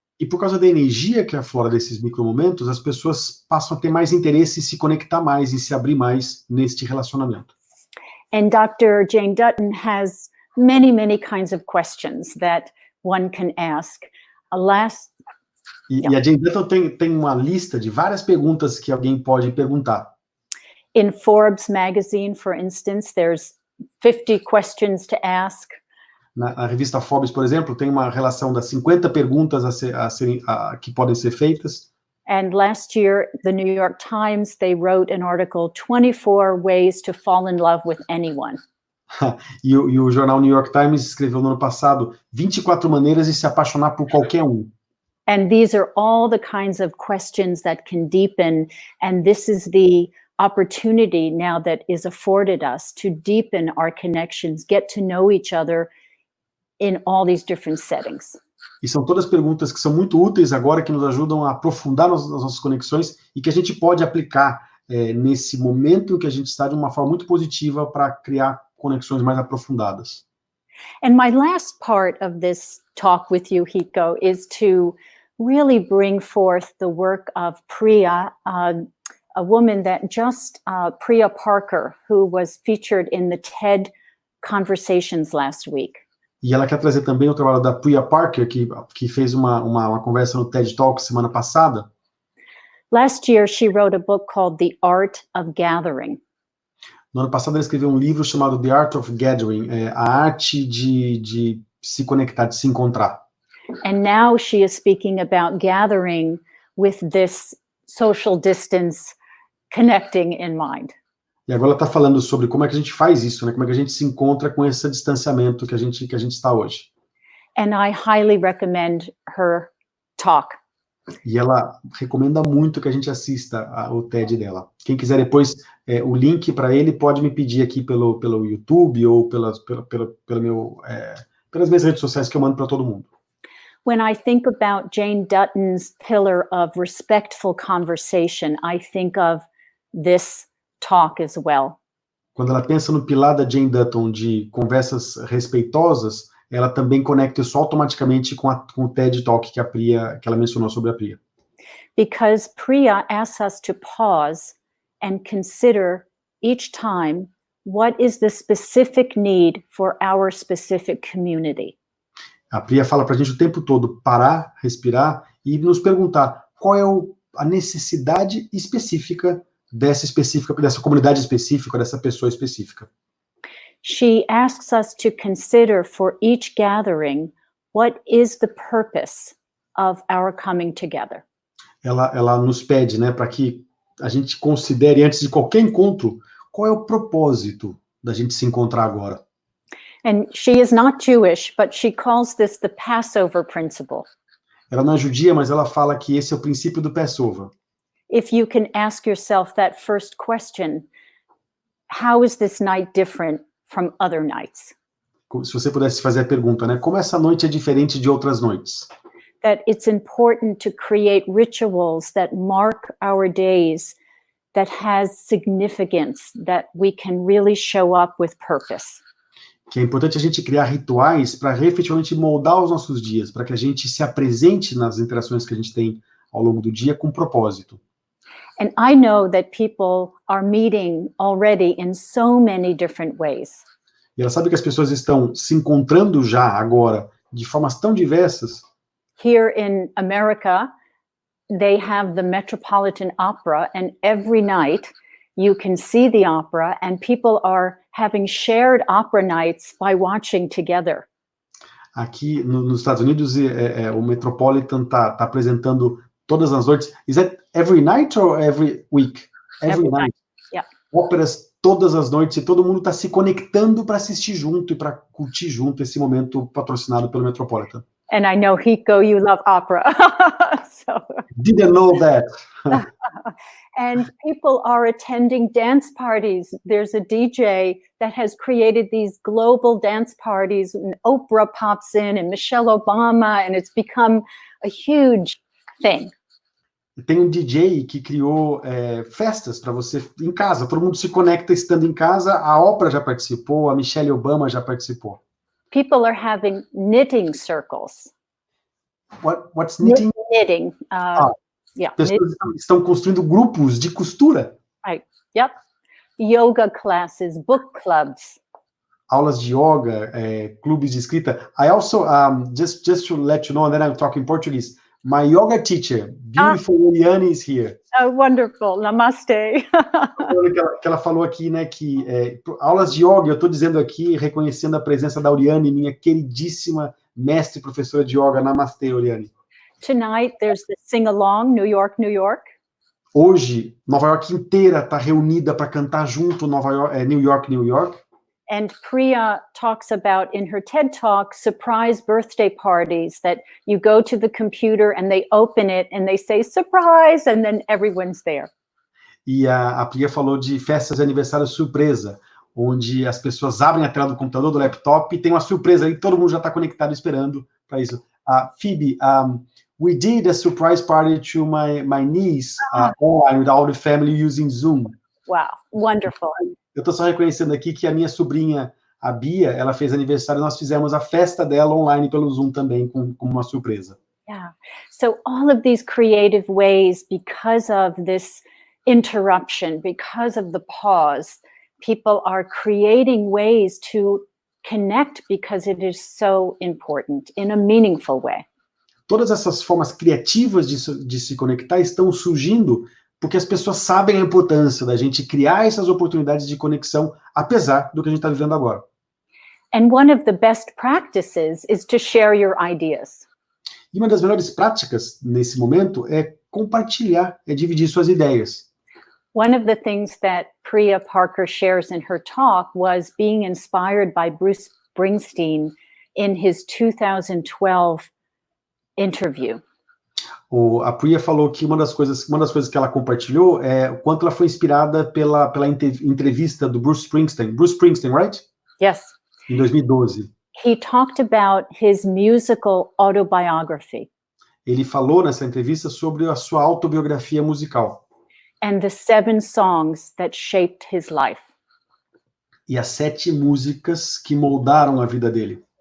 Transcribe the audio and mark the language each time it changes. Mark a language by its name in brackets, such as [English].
[Portuguese] E por causa da energia que aflora desses micromomentos, as pessoas passam a ter mais interesse em se conectar mais e se abrir mais neste relacionamento. [English] And Dr. Jane Dutton has many, many kinds of questions that one can ask. [Portuguese] E a Jane Dutton tem uma lista de várias perguntas que alguém pode perguntar. [English] In Forbes magazine, for instance, there's 50 questions to ask. [Portuguese] Na revista Forbes, por exemplo, tem uma relação das 50 perguntas que podem ser feitas. [English] And last year, the New York Times, they wrote an article, 24 ways to fall in love with anyone. [Portuguese] E o jornal New York Times escreveu no ano passado 24 maneiras de se apaixonar por qualquer um. [English] And these are all the kinds of questions that can deepen, and this is the opportunity now that is afforded us to deepen our connections, get to know each other in all these different settings. [Portuguese] E são todas perguntas que são muito úteis agora, que nos ajudam a aprofundar nas nossas conexões e que a gente pode aplicar nesse momento em que a gente está de uma forma muito positiva para criar conexões mais aprofundadas. [English] And my last part of this talk with you, Hiko, is to really bring forth the work of Priya, a woman that Priya Parker, who was featured in the TED Conversations last week. [Portuguese] E ela quer trazer também o trabalho da Priya Parker, que fez uma conversa no TED Talk semana passada. [English] Last year, she wrote a book called The Art of Gathering. [Portuguese] No ano passado, ela escreveu um livro chamado The Art of Gathering, a arte de se conectar, de se encontrar. [English] And now she is speaking about gathering with this social distance connecting in mind. [Portuguese] E agora ela está falando sobre como é que a gente faz isso, né? Como é que a gente se encontra com esse distanciamento que a gente está hoje. [English] And I highly recommend her talk. [Portuguese] E ela recomenda muito que a gente assista o TED dela. Quem quiser depois o link para ele, pode me pedir aqui pelo YouTube ou pelas minhas redes sociais que eu mando para todo mundo. [English] When I think about Jane Dutton's pillar of respectful conversation, I think of this talk as well. [Portuguese] Quando ela pensa no pilar da Jane Dutton de conversas respeitosas, ela também conecta isso automaticamente com o TED Talk que ela mencionou sobre a Priya. [English] Because Priya asks us to pause and consider each time what is the specific need for our specific community. [Portuguese] A Priya fala para a gente o tempo todo parar, respirar e nos perguntar qual é a necessidade específica dessa comunidade específica, dessa pessoa específica. [English] She asks us to consider for each gathering what is the purpose of our coming together. [Portuguese] Ela nos pede, né, para que a gente considere antes de qualquer encontro qual é o propósito da gente se encontrar agora. [English] And she is not Jewish, but she calls this the Passover principle. [Portuguese] Ela não é judia, mas ela fala que esse é o princípio do Passover. [English] If you can ask yourself that first question, how is this night different from other nights? [Portuguese] Se você pudesse fazer a pergunta, né, como essa noite é diferente de outras noites? [English] That it's important to create rituals that mark our days, that has significance, that we can really show up with purpose. [Portuguese] Que é importante a gente criar rituais para efetivamente moldar os nossos dias, para que a gente se apresente nas interações que a gente tem ao longo do dia com propósito. [English] And I know that people are meeting already in so many different ways. [Portuguese] E ela sabe que as pessoas estão se encontrando já agora de formas tão diversas. [English] Here in America, they have the Metropolitan Opera, and every night you can see the opera, and people are having shared opera nights by watching together. [Portuguese] Aqui nos Estados Unidos, o Metropolitan tá apresentando todas as noites. [English] Is that every night or every week? Every night. Yeah. [Portuguese] Óperas todas as noites e todo mundo está se conectando para assistir junto e para curtir junto esse momento patrocinado pelo Metropolitan. [English] And I know, Hiko, you love opera. So. Didn't know that. And people are attending dance parties. There's a DJ that has created these global dance parties, and Oprah pops in, and Michelle Obama, and it's become a huge thing. [Portuguese] Tem um DJ que criou festas para você em casa. Todo mundo se conecta estando em casa. A Oprah já participou, a Michelle Obama já participou. [English] People are having knitting circles. What's knitting? Knitting. Yeah. [Portuguese] Pessoas estão construindo grupos de costura. [English] Right. Yep. Yoga classes, book clubs. [Portuguese] Aulas de yoga, clubes de escrita. [English] I also, just to let you know, and then I'm talking Portuguese, my yoga teacher, beautiful Oriane, is here. Oh, wonderful. Namaste. [Portuguese] Que ela falou aqui, né, que aulas de yoga, eu estou dizendo aqui, reconhecendo a presença da Oriane, minha queridíssima mestre e professora de yoga. Namastê, Oriane. [English] Tonight, there's the sing-along, New York, New York. [Portuguese] Hoje, Nova York inteira está reunida para cantar junto New York, New York. [English] And Priya talks about in her TED Talk surprise birthday parties that you go to the computer and they open it and they say surprise and then everyone's there. [Portuguese] E a Priya falou de festas de aniversário surpresa, onde as pessoas abrem a tela do computador, do laptop, e tem uma surpresa aí, todo mundo já está conectado esperando para isso. [English] Phoebe, we did a surprise party to my niece online with all the family using Zoom. Wow, wonderful. [Portuguese] Eu estou só reconhecendo aqui que a minha sobrinha, a Bia, ela fez aniversário, nós fizemos a festa dela online pelo Zoom também, como uma surpresa. [English] Yeah, so all of these creative ways, because of this interruption, because of the pause, people are creating ways to connect because it is so important in a meaningful way. [Portuguese] Todas essas formas criativas de se conectar estão surgindo porque as pessoas sabem a importância da gente criar essas oportunidades de conexão, apesar do que a gente está vivendo agora. [English] And one of the best practices is to share your ideas. [Portuguese] E uma das melhores práticas nesse momento é compartilhar, é dividir suas ideias. [English] One of the things that Priya Parker shares in her talk was being inspired by Bruce Springsteen in his 2012 interview. [Portuguese] A Priya falou que uma das coisas que ela compartilhou é o quanto ela foi inspirada pela entrevista do Bruce Springsteen. [English] Bruce Springsteen, right? Yes. [Portuguese] Em 2012. [English] He talked about his musical autobiography. [Portuguese] Ele falou nessa entrevista sobre a sua autobiografia musical. [English] And the 7 songs that shaped his life. [Portuguese] E as 7 músicas que moldaram a vida dele.